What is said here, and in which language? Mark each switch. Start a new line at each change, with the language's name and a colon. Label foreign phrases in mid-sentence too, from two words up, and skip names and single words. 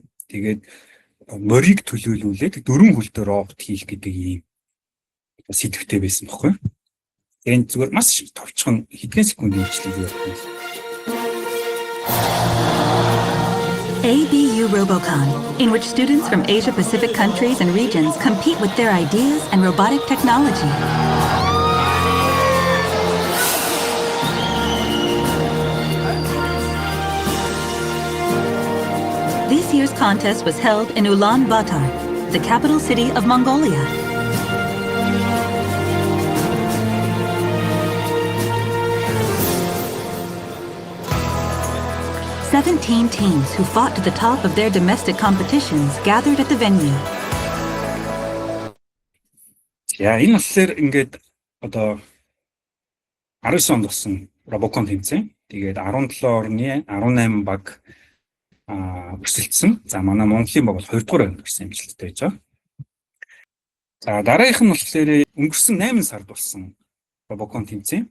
Mongolian: Тэгээд морийг төлөөлүүлээд 4 хөлтөөр робот хийх гэдэг ийм сэдвтэй байсан байхгүй. Энэ зүгээр маш товчхон хэдхэн секундын хичээл явуулсан.
English: ABU Robocon, in which students from Asia Pacific countries and regions compete with their ideas and robotic technology. This year's contest was held in Ulaanbaatar, the capital city of Mongolia. Seventeen teams who fought to the top of their domestic competitions gathered at the venue.
Mongolian: Яа, энэ болохоор ингээд одоо 19 онд болсон Робокон тэмцээн. Тэгээд 17 орны 18 баг өсөлдсөн. За манай Монголын баг бол 2 дугаар байнд гэсэн амжилттай байж байгаа. За дараагийнх нь болохоор өнгөрсөн 8 сард болсон Робокон тэмцээн.